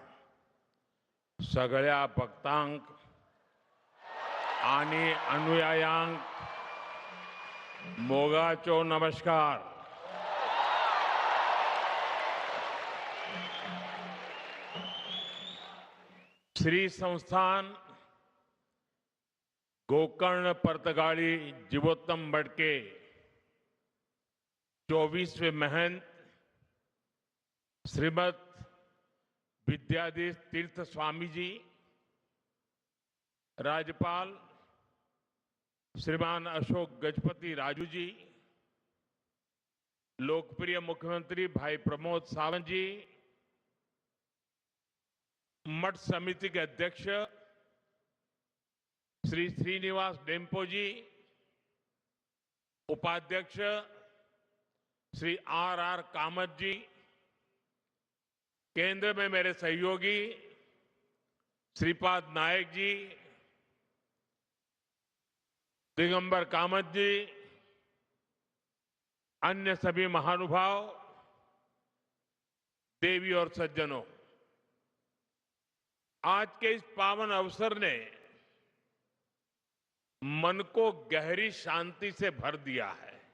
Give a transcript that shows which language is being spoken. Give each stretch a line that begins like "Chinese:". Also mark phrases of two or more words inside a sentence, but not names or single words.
Konkani: सगळ्या भक्तांक आणि अनुयायांक मोगाचो नमस्कार।
Hindi: श्री संस्थान गोकर्ण पर्तगाली जीवोत्तम मठ के 24वें महंत श्रीमद विद्याधीश तीर्थ स्वामी जी, राज्यपाल श्रीमान अशोक गजपति राजू जी, लोकप्रिय मुख्यमंत्री भाई प्रमोद सावंत जी, मठ समिति के अध्यक्ष श्री श्रीनिवास डेम्पो जी, उपाध्यक्ष श्री आर कामत जी, केंद्र में मेरे सहयोगी श्रीपाद नायक जी, दिगंबर कामत जी, अन्य सभी महानुभाव, देवी और सज्जनों, आज के इस पावन अवसर ने मन को गहरी शांति से भर दिया है।